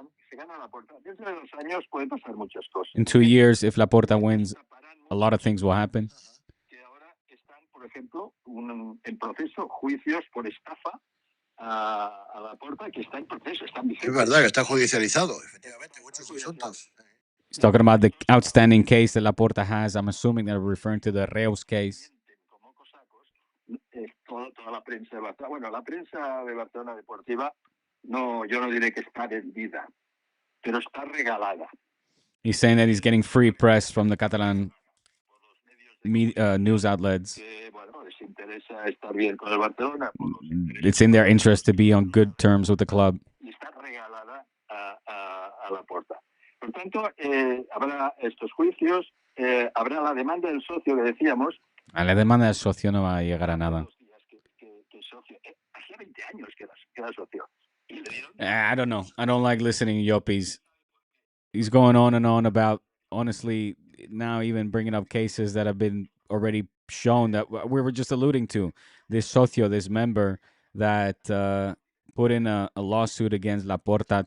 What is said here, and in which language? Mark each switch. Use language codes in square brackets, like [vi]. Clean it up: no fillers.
[es] se gana Laporta, dentro de 2 años pueden pasar muchas cosas. [en] In 2 years, if Laporta wins, a lot of things will happen. [es] Que ahora están, por ejemplo, en proceso juicios por estafa a Laporta, que está en proceso, están vigentes. Es verdad que está judicializado, efectivamente, muchos asuntos. [en] He's talking about the outstanding case that Laporta has. I'm assuming they're referring to the Reus case. [es] Como cosacos, toda la prensa de Barcelona. Bueno, la prensa de Barcelona deportiva, no, yo no diré que está vendida, pero está regalada. [en] He's saying that he's getting free press from the Catalan news outlets. [es] Que, bueno, les interesa estar bien con el Barcelona. [en] It's in their interest to be on good terms with the club. [es] Y está regalada a Laporta. Por tanto, habrá estos juicios, habrá la demanda del socio que decíamos. A la demanda del socio no va a llegar a nada. Que socio, hacía 20 años que era socio. [en] I don't know. I don't like listening to Yopis. He's going on and on about, honestly, now even bringing up cases that have been already shown that we were just alluding to. This socio, this member that put in a lawsuit against Laporta.